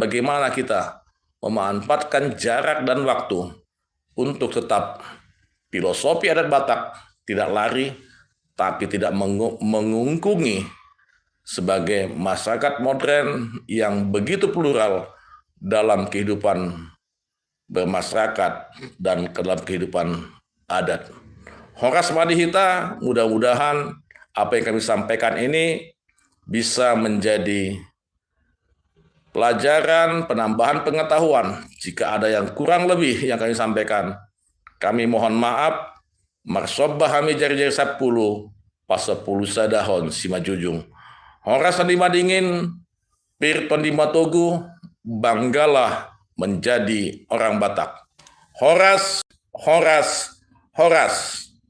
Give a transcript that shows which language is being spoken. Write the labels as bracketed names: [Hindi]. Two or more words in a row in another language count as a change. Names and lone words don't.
[Indonesian] bagaimana kita memanfaatkan jarak dan waktu untuk tetap filosofi adat Batak tidak lari, tapi tidak mengungkungi sebagai masyarakat modern yang begitu plural dalam kehidupan bermasyarakat dan dalam kehidupan adat. [Batak Toba] Horas Madihita, [Indonesian] mudah-mudahan apa yang kami sampaikan ini bisa menjadi pelajaran, penambahan pengetahuan. Jika ada yang kurang lebih yang kami sampaikan, kami mohon maaf. [Batak Toba] Marsobah kami jari-jari 10, pasapuluh sadahon simajujung. Horas Andima Dingin, Pirton di Matogu, [Indonesian] banggalah menjadi orang Batak. [Batak Toba] Horas, horas, horas.